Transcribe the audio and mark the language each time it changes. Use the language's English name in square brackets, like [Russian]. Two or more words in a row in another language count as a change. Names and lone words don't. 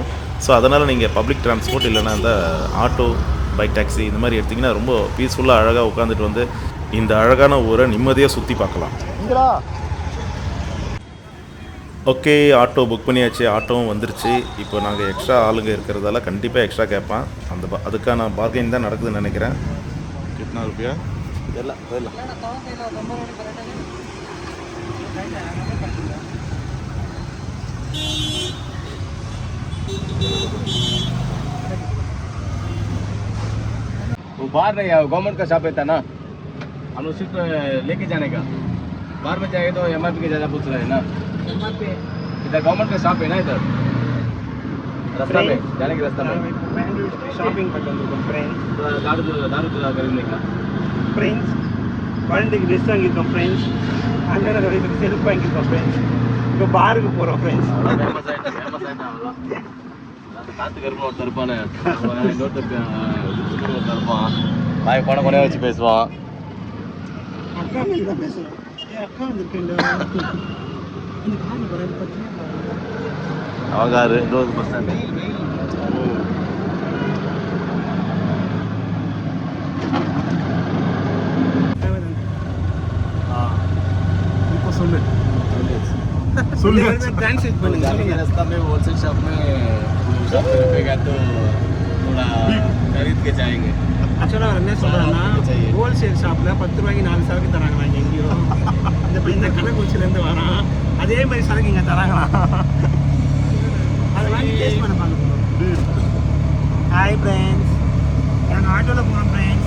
[Tamil] ஸோ அதனால் நீங்கள் [English] public transport [Tamil] இல்லைன்னா இந்த ஆட்டோ, பைக், டாக்ஸி இந்த மாதிரி எடுத்திங்கன்னா ரொம்ப பீஸ்ஃபுல்லாக அழகாக உட்காந்துட்டு வந்து இந்த அழகான ஊரை நிம்மதியாக சுற்றி பார்க்கலாம். ஓகே, ஆட்டோ புக் பண்ணியாச்சு, ஆட்டோவும் வந்துருச்சு. இப்போ நாங்கள் எக்ஸ்ட்ரா ஆளுங்க இருக்கிறதால கண்டிப்பாக எக்ஸ்ட்ரா கேட்பேன். அதுக்கான பார்கெயின் தான் நடக்குதுன்னு நினைக்கிறேன். [Hindi] कितना रुपया? वो बाहर नहीं है, गवर्नमेंट का शॉप है ना, हम लोग सिर्फ लेके जाने का। बाहर में जाएंगे तो MRP के ज़्यादा पूछ रहे हैं ना। इधर गवर्नमेंट का शॉप है ना, इधर रास्ता में जाने के रास्ता में [Tamil] ஷாப்பிங் பண்ணுறது ஃப்ரெண்ட்ஸ், [Hindi] दारू खरीदने का [Tamil] ஃப்ரெண்ட்ஸ் குழந்தைக்கு ட்ரெஸ் வாங்கியிருக்கோம் ஃப்ரெண்ட்ஸ், அண்ணனை கடைக்கு செருப்பு வாங்கியிருக்கோம் ஃப்ரெண்ட்ஸ், இப்போ பாருக்கு போகிறோம் ஃப்ரெண்ட்ஸ். ஃபேமஸ் ஆகிட்டேன் அவ்வளோதான். அந்த காற்று கருப்பு ஒருத்தர் இருப்பானே, இன்னொருத்தர் ஒருத்தர் இருப்பான், வாய் கொண்டே கொண்டே வச்சு பேசுவான். அக்கா மேலே தான் பேசுகிறோம். அக்கா வந்துருக்கு அவகாரு இன்னொரு பஸ் ஸ்டாண்டு. இப்போ சொல்லு ट्रांसलेट பண்ணுங்க. [Hindi] रास्ता में [English] wholesale shop [Hindi] में पे गया तो थोड़ा खरीद के जाएंगे. [Tamil] ஆக்சுவலாக அவர் என்ன சொல்கிறாருன்னா ஹோல்சேல் ஷாப்பில் 10 ரூபாய்க்கு 4 சரக்கு தராங்களா இங்கே எங்கேயோ. இந்த கள்ளக்குறிச்சியிலேருந்து வரான், அதே மாதிரி சரக்கு இங்கே தராங்களா. அதை வாங்கி டேஸ்ட் பண்ண பார்க்கணும். [English] hi friends, [Tamil] நாங்கள் ஆட்டோவில் போகிறோம் ஃப்ரெண்ட்ஸ்.